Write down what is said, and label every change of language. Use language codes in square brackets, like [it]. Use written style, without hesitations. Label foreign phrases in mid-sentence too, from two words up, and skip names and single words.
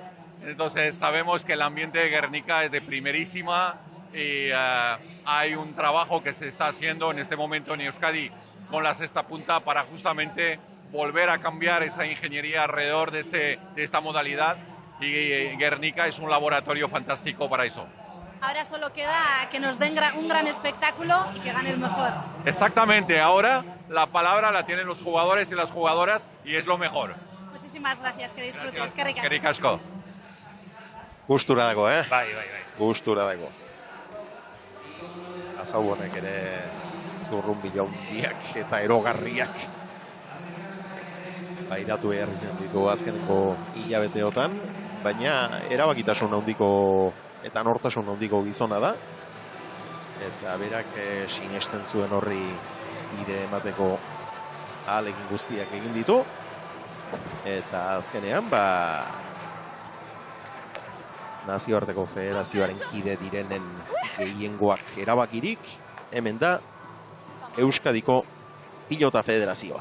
[es] Entonces sabemos que el ambiente de Guernica es de primerísima y hay un trabajo que se está haciendo en este momento en Euskadi con la sexta punta para justamente volver a cambiar esa ingeniería alrededor de esta modalidad, y Guernica es un laboratorio fantástico para eso. Ahora solo queda que nos den un gran espectáculo y que gane el mejor. Exactamente, ahora la palabra la tienen los jugadores y las jugadoras y es lo mejor. Muchísimas gracias, que disfrutes. [eu] Eskerrik asko. Gustura dago, Bai. Gustura dago. Azaubonek ere zurrunbila hundiak eta erogarriak bairatu behar izan ditu azkeneko hilabeteotan, baina erabakitasun handiko eta nortasun handiko gizona da, eta berak sinesten zuen horri bide emateko ahalegin guztiak egin ditu, eta azkenean nazioarteko federazioaren kide direnen gehiengoak erabakirik, hemen da Euskadiko Pilota Federazioa.